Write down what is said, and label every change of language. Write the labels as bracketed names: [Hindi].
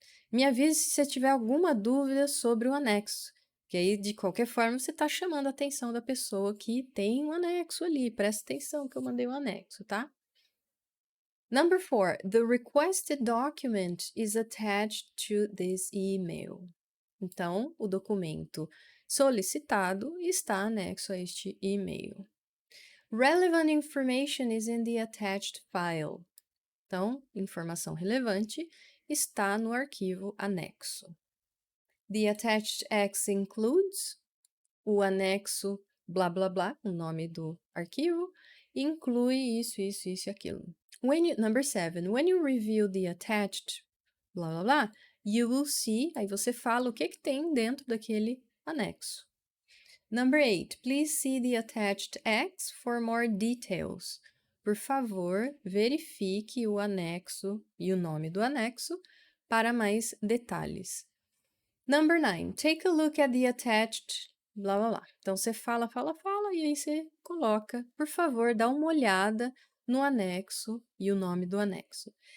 [Portuguese] Me avise se você tiver alguma dúvida sobre o anexo. Que aí, de qualquer forma, você está chamando a atenção da pessoa que tem um anexo ali. Presta atenção que eu mandei um anexo, tá? [English] Number 4. The requested document is attached to this email. [Portuguese] Então, o documento solicitado está anexo a este e-mail. [English] Relevant information is in the attached file. [Portuguese] Então, informação relevante está no arquivo anexo. [English] The attached X includes, [Portuguese] o anexo blá blá blá, o nome do arquivo, inclui isso e aquilo. [English] Number 7, when you review the attached blá blá blá, you will see, [Portuguese] aí você fala o que tem dentro daquele anexo. [English] Number 8, please see the attached X for more details. [Portuguese] Por favor, verifique o anexo e o nome do anexo para mais detalhes. [English] Number 9, take a look at the attached, blá blá blá. [Portuguese] Então, você fala, e aí você coloca, por favor, dá uma olhada no anexo e o nome do anexo.